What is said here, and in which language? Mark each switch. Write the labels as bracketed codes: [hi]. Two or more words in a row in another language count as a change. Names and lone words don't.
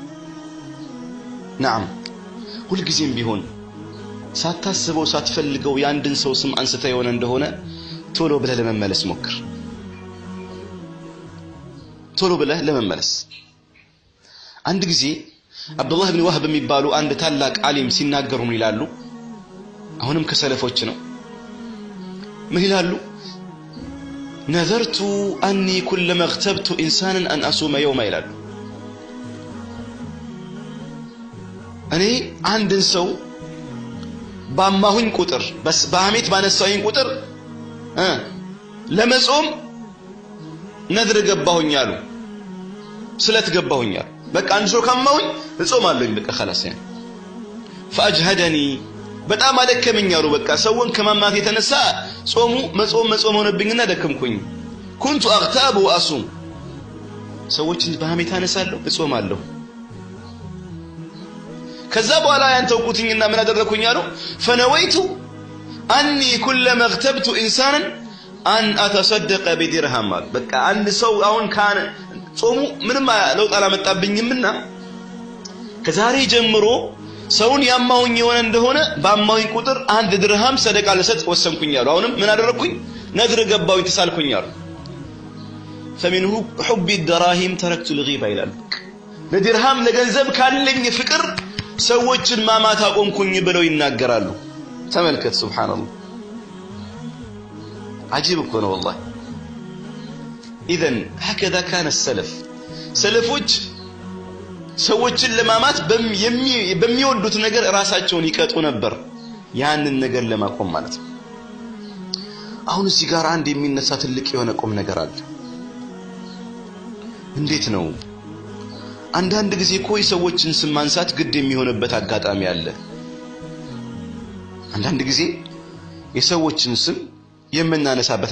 [am] ነዓም ሁልጊዜም ቢሆን ሳታስበው ሳትፈልገው የአንድን ሰው ስም አንስተ የሆነ እንደሆነ ቶሎ ብለህ ለመመለስ ሞክር። ቶሎ ብለህ ለመመለስ። አንድ ጊዜ አብዱላህ ኢብኑ ወህብ የሚባሉ አንድ ታላቅ ዓሊም ሲናገሩ ምን ይላሉ? አሁንም ከሰለፎች ነው። ምን ይላሉ? [ar] نذرت أني كلما اغتبت إنسانا أن أصوم يوما [am] ይላሉ። እኔ አንድን ሰው ባማሁኝ ቁጥር በስ በሐሜት ባነሳሁኝ ቁጥር ለመጾም ነድር ገባሁኝ አሉ። ስለት ገባሁኝ አሉ። በቃ አንድ ሰው ካማሁኝ እጾማለሁኝ በቃ [ar] خلاص يعني فأجهدني [am] በጣም አደከመኝ አሉ። በቃ ሰውን ከማማት የተነሳ መጾም ሆነብኝና ደከምኩኝ። [ar] كنت اغتاب واصوم [am] ሰዎችን በሐሜት አነሳለሁ እጾማለሁ። ከዛ በኋላ ያን ተውኩትኝና ምን አደረኩኝ አሉ? [ar] فنويت اني كلما اغتبت انسانا ان اتصدق بدرهم [am] አሉ። በቃ አንድ ሰው አሁን ካነ ጾሙ ምንም ለውጥ አላመጣብኝምና ከዛሬ ጀምሮ ሰውን ያማውኝ የሆነ እንደሆነ ባማውኝ ቁጥር አንድ ድርሃም ሰደቃ ለሰጥ ወሰንኩኝ አሉ። አሁንም ምን አደረኩኝ? ነድር ገባውኝ ተሳልኩኝ አሉ። [ar] فمنه حب الدراهم تركت الغيبة [am] ይላል። ለድርሃም ለገንዘብ ካለኝ ፍቅር ሰዎችን ማማት አቆምኩኝ ብለው ይናገራሉ። ተመልከት ሱብሃንአላህ عجيب እኮ ነው والله። [ar] اذا هكذا كان السلف [am] ሰለፎች ሰዎችን ለማማት በሚወዱት ነገር ራሳቸውን ይቀጡ ነበር ያንን ነገር ለማቆም ማለት ነው። አሁን እዚህ ጋር አንድ የሚነሳ ትልቅ የሆነ ቁም ነገር አለ። እንዴት ነው አንዳንድ ጊዜ ኮይ ሰዎችን ስም ማንሳት ግድ የሚሆንበት አጋጣሚ አለ። አንዳንድ ጊዜ የሰዎችን ስም የምናነሳበት